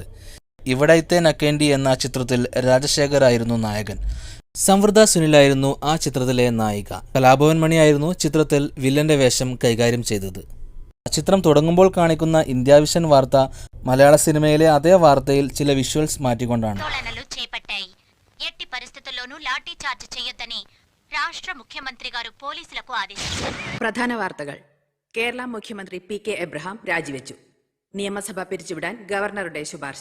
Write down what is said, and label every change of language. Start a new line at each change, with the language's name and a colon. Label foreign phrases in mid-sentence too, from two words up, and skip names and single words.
Malayalam: ഇവിടത്തെ നക്കേണ്ടി എന്ന ചിത്രത്തിൽ രാജശേഖർ ആയിരുന്നു നായകൻ. സംവൃത സുനിലായിരുന്നു ആ ചിത്രത്തിലെ നായിക. കലാഭവൻ മണിയായിരുന്നു ചിത്രത്തിൽ വില്ലന്റെ വേഷം കൈകാര്യം ചെയ്തത്. ചിത്രം തുടങ്ങുമ്പോൾ കാണിക്കുന്ന ഇന്ത്യ വിഷൻ വാർത്ത മലയാള സിനിമയിലെ അതേ വാർത്തയിൽ ചില വിഷ്വൽസ് മാറ്റിക്കൊണ്ടാണ്.
Telugu: ఎట్టి పరిస్థితుల్లోనూ లాఠీ చార్జ్ చేయొద్దని రాష్ట్ర ముఖ్యమంత్రి గారు పోలీసులకు ఆదేశించారు.
Malayalam: പ്രധാന വാർത്തകൾ. കേരള മുഖ്യമന്ത്രി PK എബ്രഹാം രാജിവെച്ചു. നിയമസഭ പിരിച്ചുവിടാൻ ഗവർണറുടെ ശുപാർശ.